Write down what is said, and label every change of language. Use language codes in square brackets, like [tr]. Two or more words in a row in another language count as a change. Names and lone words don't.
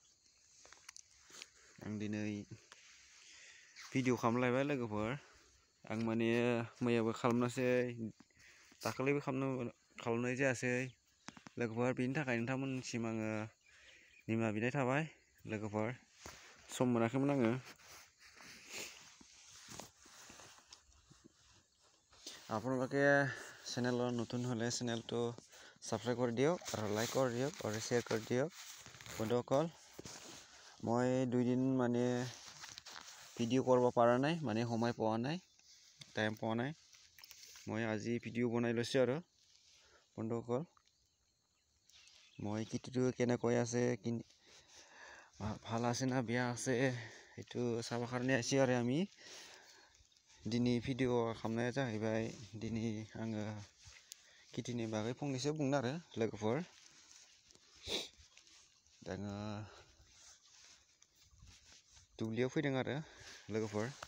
[brx] आं दिनै भिडिअ खालामलायबाय लोगोफोर। आं माने मैयाबो खालामनासै दाखालिबो खालामनाय जायासै लोगोफोर। बेनि थाखाय नोंथांमोननिसिम आङो निमाहा बिनाय थाबाय लोगोफोर। सम मोनाखैमोन आङो। [as] আপোনালোকে চেনেলৰ নতুন হ'লে চেনেলটো সাবস্ক্ৰাইব কৰি দিয়ক আৰু লাইক কৰি দিয়ক আৰু শ্বেয়াৰ কৰি দিয়ক বন্ধুসকল। মই 2 দিন মানে ভিডিঅ' কৰিব পৰা নাই, মানে সময় পোৱা নাই, টাইম পোৱা নাই। মই আজি ভিডিঅ' বনাই লৈছোঁ আৰু বন্ধুসকল। মই কিটো কেনেকৈ আছে, ভাল আছে না বেয়া আছে, সেইটো চাব কাৰণে আহিছোঁ আৰু আমি। [brx] दिनै भिडिअ खालामनाया जाहैबाय, दिनै आङो खेथिनि बागै फंनैसो बुंनो आरो लोगोफोर। आङो दुब्लियाव फैदों आरो लोगोफोर।